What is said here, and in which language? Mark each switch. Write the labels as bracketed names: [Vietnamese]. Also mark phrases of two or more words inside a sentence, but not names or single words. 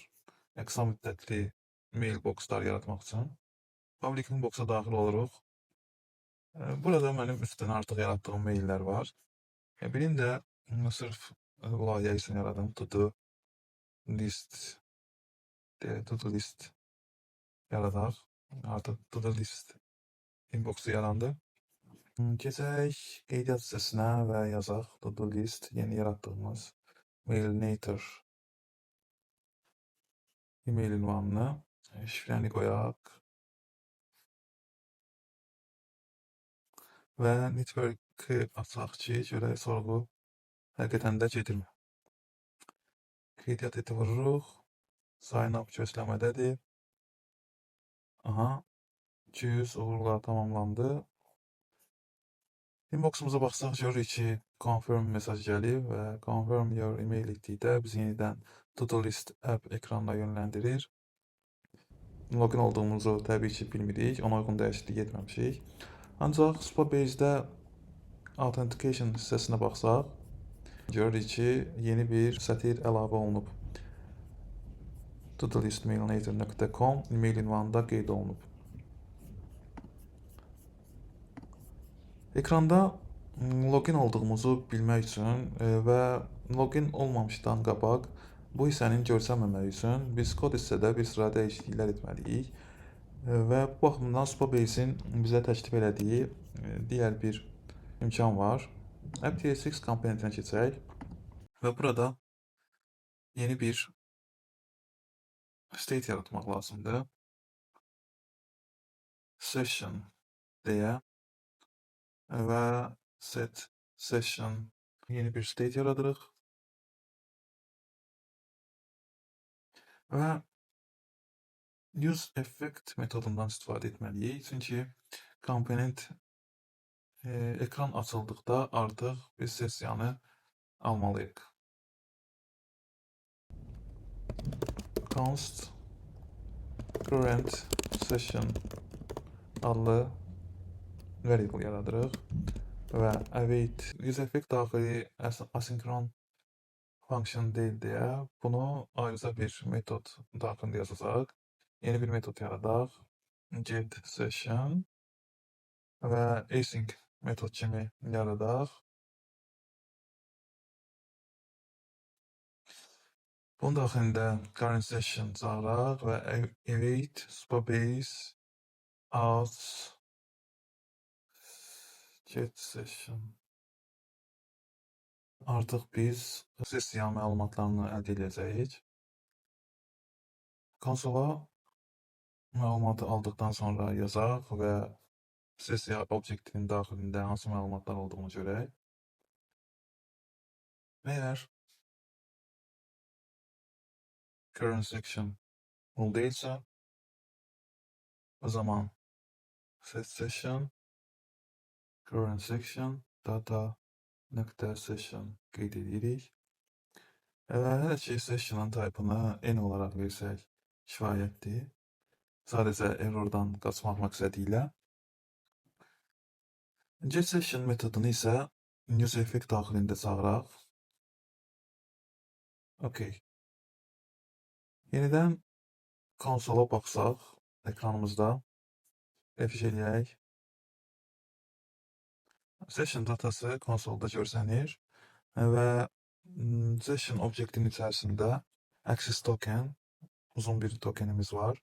[Azerbaijani] Qısa müddətli mailboxlar yaratmaq üçün. [English] Public inbox'a [Azerbaijani] daxil oluruq. Burada mənim üstdən artıq yaratdığım maillər var. Birini də sırf layihə üçün yaradım. [English] To-do list [Azerbaijani] yaradaq. Artıq [English] to-do list [Azerbaijani] inboxu yarandı. Keçək qeydiyyat hissəsinə və yazaq [English] to-do list [Azerbaijani] yeni yaratdığımız mailinator e-mail ünvanını, şifrəni qoyaq və network-ı açaq ki, görək sorğu həqiqətən də gedirmi? Qeydiyyat eti vururuq. [English] Sign up [Azerbaijani] gözləmədədir. Aha, 200 uğurla tamamlandı. Inboxumuza baxsaq görürük ki, confirm mesaj gəlib və [English] confirm your email [Azerbaijani] etdikdə bizi yenidən [English] to-do list app [Azerbaijani] ekranına yönləndirir. Login olduğumuzu təbii ki bilmirik, ona uyğun dəyişiklik etməmişik. Ancaq Supabase-də authentication hissəsinə baxsaq, görürük ki, yeni bir sətir əlavə olunub. [English] To-do list [Azerbaijani] mailinator.com e-mail ünvanında qeyd olunub. Ekranda login olduğumuzu bilmək üçün və login olmamışdan qabaq bu hissənin görsənməməyi üçün biz kod hissədə bir sıra dəyişikliklər etməliyik və bu baxımdan Supabase-in bizə təklif elədiyi digər bir imkan var. AppTSX komponentinə keçək və burada yeni bir state yaratmaq lazımdır. Session deyə və [English] set session [Azerbaijani] yeni bir state yaradırıq və [English] use effect [Azerbaijani] metodundan istifadə etməliyik. Çünki komponent ekran açıldıqda artıq biz sessiyanı almalıyıq. [English] Const current session [Azerbaijani] adlı variable yaradırıq və [English] await use effect [Azerbaijani] daxili asinkron function deyil deyə bunu ayrıca bir metod daxilində yazacaq. Yeni bir metod yaradaq. [English] Get session [Azerbaijani] və async metod kimi yaradaq. Bunun daxilində [English] current session [Azerbaijani] çağıraq və [English] await Supabase as get session. [Azerbaijani] Artıq biz sessiya məlumatlarını əldə edəcəyik. Konsola məlumatı aldıqdan sonra yazaq və sessiya obyektinin daxilində hansı məlumatlar olduğunu görək. Əgər [English] current section [Azerbaijani] null deyilsə, o zaman [English] set session current section data.session [Azerbaijani] qeyd edirik. Hələ ki session'ın type'ını n olaraq versək kifayətdir. Sadəcə errordan qaçmaq məqsədi ilə. [English] Get session [Azerbaijani] metodunu isə [English] use effect [Azerbaijani] daxilində çağıraq. OK. Yenidən konsola baxsaq ekranımızda F5 eləyək. Session datası konsolda görsənir və session obyektinin içərisində [English] access token, [Azerbaijani] uzun bir tokenimiz var.